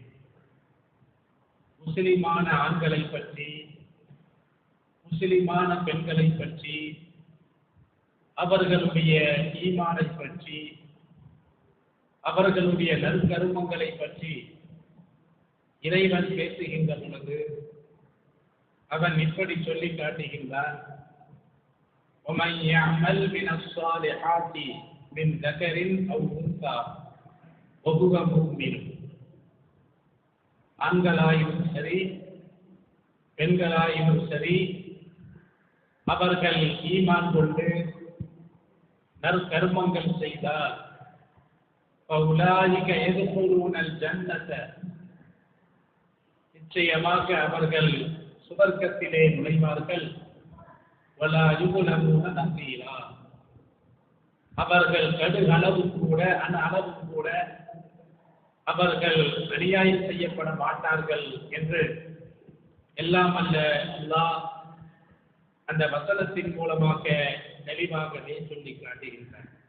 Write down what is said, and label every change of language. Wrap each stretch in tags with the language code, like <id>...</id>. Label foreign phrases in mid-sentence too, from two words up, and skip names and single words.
<ta>முஸ்லிமான ஆண்களை பற்றி, முஸ்லிமான பெண்களை பற்றி, அவர்களுடைய ஈமானை பற்றி, அவர்களுடைய நற்கருமங்களை பற்றி இறைவன் பேசுகின்ற பொழுது அவன் இப்படி சொல்லி காட்டுகின்றான்:</ta> <ar>وَمَنْ يَعْمَلْ مِنَ الصَّالِحَاتِ مِنْ ذَكَرٍ أَوْ أُنْثَى وَهُوَ مُؤْمِنٌ.</ar> <ta>ஆண்களாயினும் சரி பெண்களாயினும் சரி அவர்கள் ஈமான் கொண்டு நற்கர்மங்கள் செய்தால்</ta> <ar>فَأُولَٰئِكَ يَدْخُلُونَ الْجَنَّةَ,</ar> <ta>நிச்சயமாக அவர்கள் சுவர்க்கத்திலே நுழைவார்கள்.</ta> <ar>وَلَا يُظْلَمُونَ نَقِيرًا,</ar> <ta>அவர்கள் கடுகளவு கூட அளவு கூட அவர்கள் அநியாயம் செய்யப்பட மாட்டார்கள் என்று எல்லாம் அல்ல அல்லாஹ் அந்த வசனத்தின் மூலமாக தெளிவாகவே சொல்லி காட்டுகின்றார்.</ta>